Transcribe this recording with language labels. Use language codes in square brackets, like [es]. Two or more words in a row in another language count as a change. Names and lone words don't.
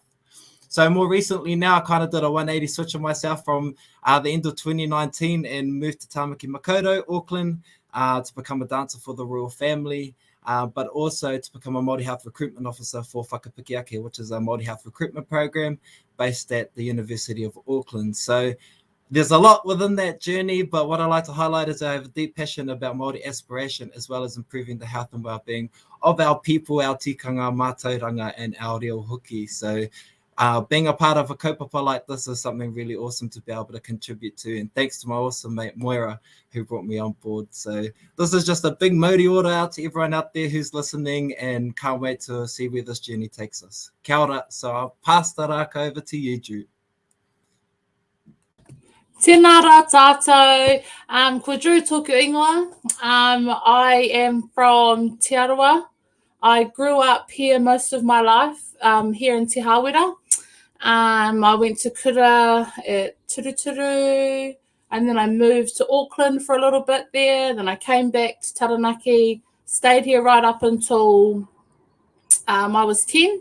[en] So more recently now, I kind of did a 180 switch of myself from the end of 2019 and moved to Tamaki Makaurau, Auckland, to become a dancer for the royal family, but also to become a Māori Health Recruitment Officer for Whakapikiake, which is a Māori Health Recruitment Program based at the University of Auckland. So there's a lot within that journey, but what I like to highlight is I have a deep passion about Māori aspiration, as well as improving the health and well-being of our people, our [mi] tikanga, mātauranga, [en] and our [mi] reo hoki. [en] So being a part of a kaupapa like this is something really awesome to be able to contribute to. And thanks to my awesome mate Moira, who brought me on board. So this is just a big [mi] mauri ora [en] out to everyone out there who's listening, and can't wait to see where this journey takes us. [mi] Kia ora. [en] So I'll pass the raka over to you, Drew. [mi] Tēnā rā tātou, ko Drew tōku ingoa. [en] I am from Te Arawa. I grew up here most of my life, here in Te Hāwera. I went to kura at Turuturu, and then I moved to Auckland for a little bit there. Then I came back to Taranaki, stayed here right up until I was 10.